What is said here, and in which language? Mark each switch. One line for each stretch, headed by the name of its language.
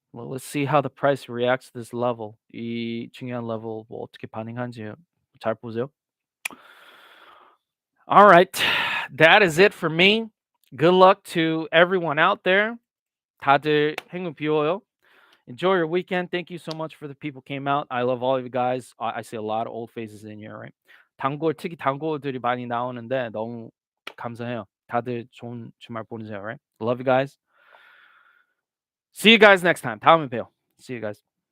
English: Well, let's see how the price reacts to this level.
Korean: 이 중요한 level 뭐 어떻게 반응하는지 잘 보세요.
English: All right. That is it for me. Good luck to everyone out there.
Korean: 다들 행운 비워요.
English: Enjoy your weekend. Thank you so much for the people came out. I love all of you guys. I see a lot of old faces in here, right?
Korean: 특히 단골들이 많이 나오는데 너무 감사해요. 다들 좋은 주말 보내세요,
English: right? Love you guys. See you guys next time.
Korean: 다음에 봬요.
English: See you guys.